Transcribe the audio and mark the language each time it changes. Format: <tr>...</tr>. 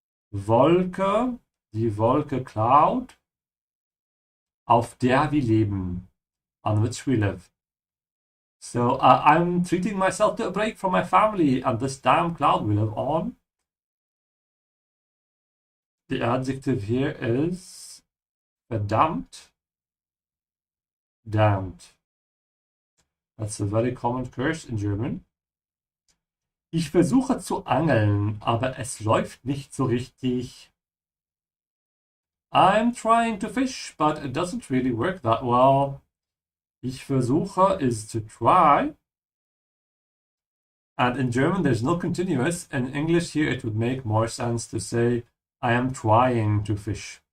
<de>Wolke, die Wolke Cloud, auf der wir leben,</de> <en>on which we live. So I'm treating myself to a break from my family and this damn cloud we live on. The adjective here is verdammt, damned. That's a very common curse in German.</en> <de>Ich versuche zu angeln, aber es läuft nicht so richtig.</de> <en>I'm trying to fish, but it doesn't really work that well. Ich versuche is to try. And in German there's no continuous. In English here it would make more sense to say I am trying to fish.</en>